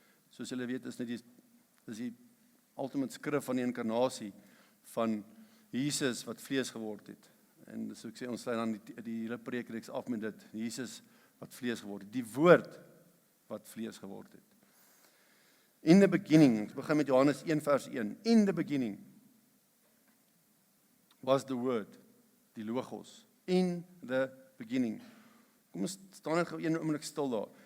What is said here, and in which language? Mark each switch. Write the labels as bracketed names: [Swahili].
[Afrikaans] Soos julle weet is die ultimate skrif van die inkarnasie van Jesus wat vlees geword het. En so ek sê ons sluit dan die hele preekreeks af met dit, Jesus wat vlees geword het, die woord wat vlees geword het. [English] In the beginning, [Afrikaans] ons begin met Johannes 1 vers 1. [English] In the beginning was the word, [Afrikaans] die logos. [English] In the beginning. [Afrikaans] Kom ons staan net gou een oomblik stil daar.